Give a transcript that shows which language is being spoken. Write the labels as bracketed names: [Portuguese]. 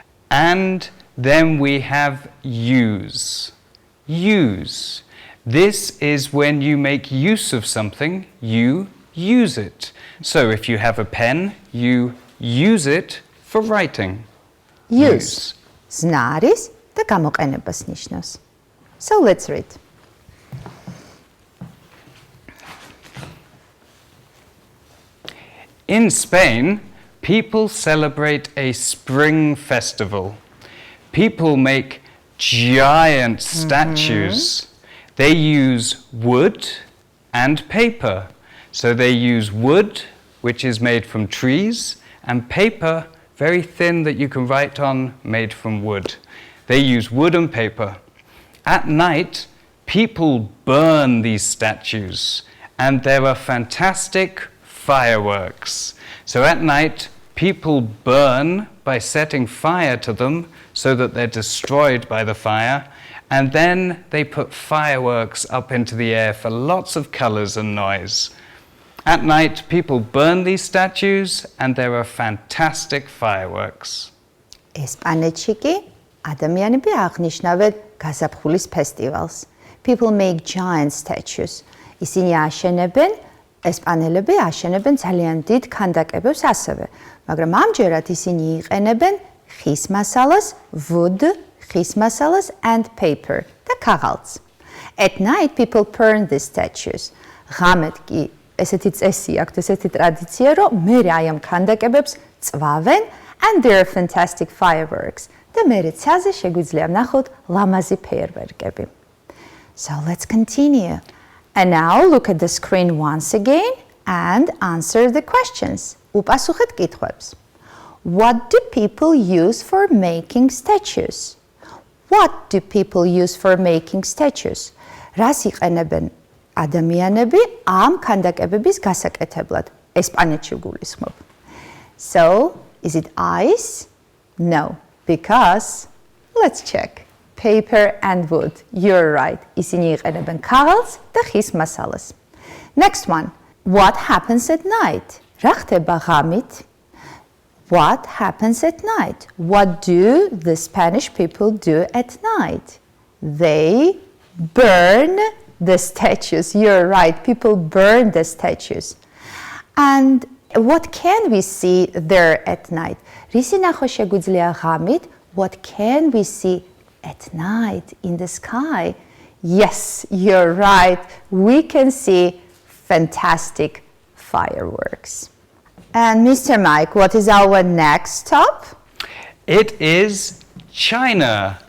[English] And then we have use. Use. This is when you make use of something, you use it. So if you have a pen, you use it for writing. Use. [Georgian] ზნარის და გამოყენებას ნიშნავს. [English] So let's read. In Spain, people celebrate a spring festival. People make giant statues. They use wood and paper. So they use wood, which is made from trees, and paper, very thin that you can write on, made from wood. They use wood and paper. At night, people burn these statues, and there are fantastic fireworks. So at night, people burn by setting fire to them so that they're destroyed by the fire, and then they put fireworks up into the air for lots of colors and noise. At night, people burn these statues, and there are fantastic fireworks. [Georgian] ესპანეთში კი ადამიანები აღნიშნავენ გაზაფხულის ფესტივალს. [English] People make giant statues. [Georgian] ისინი აშენებენ, ესპანელები აშენებენ ძალიან დიდ ქანდაკებებს ასევე. მაგრამ ამჯერად ისინი იყენებენ ხის მასალას, wood, ხის მასალას [English] and paper [Georgian] და ქაღალდს. [English] At night people burn these statues. [Georgian] ღამედ კი ესეთი წესი აქვთ, ესეთი ტრადიცია, რომ მერე აი ამ ქანდაკებებს წვავენ [English] and there are fantastic fireworks. [Georgian] და მერე ცაზე შეგვიძლია ვნახოთ ლამაზი ფეერვერკები. [English] So let's continue. And now look at the screen once again and answer the questions. [Georgian] უპასუხეთ კითხვებს. [English] What do people use for making statues? What do people use for making statues? [Georgian] რას იყენებენ ადამიანები ამ ქანდაკებების გასაკეთებლად? ესპანეთში გულისხმობ. [English] So, is it ice? No, because let's check. Paper and wood. You're right. [Georgian] ისინი იყენებენ ქაღალდს და ხის მასალას. [English] Next one. What happens at night? [Georgian] რა ხდება ღამით? [English] What happens at night? What do the Spanish people do at night? They burn the statues. You're right. People burn the statues. And what can we see there at night? [Georgian] რისი ნახვა შეგვიძლია ღამით? [English] What can we see at night in the sky? Yes, you're right. We can see fantastic fireworks. And Mr. Mike, what is our next stop? It is China.